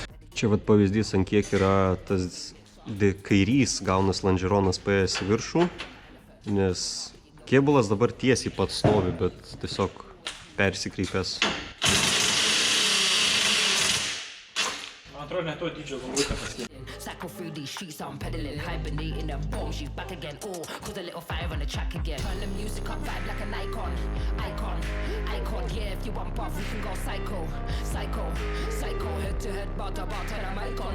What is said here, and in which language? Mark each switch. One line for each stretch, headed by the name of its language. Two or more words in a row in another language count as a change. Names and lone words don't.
Lithuanian: Čia vat pavyzdys, ant kiek yra tas kairys gaunas lonžeronas paėjęs į viršų, nes kėbulas dabar tiesiai pats stovi, bet tiesiog persikreipęs. Man atrodo, ne to dydžio galvutę paskirti.
English: Cycle through these streets, I'm pedaling, hibernating and boom, she back again. Oh, cause a little fire on the track again. Turn the music up, vibe like an icon. Yeah, if you want buff, we can go psycho. Head to head, bar to bar, turn the mic on.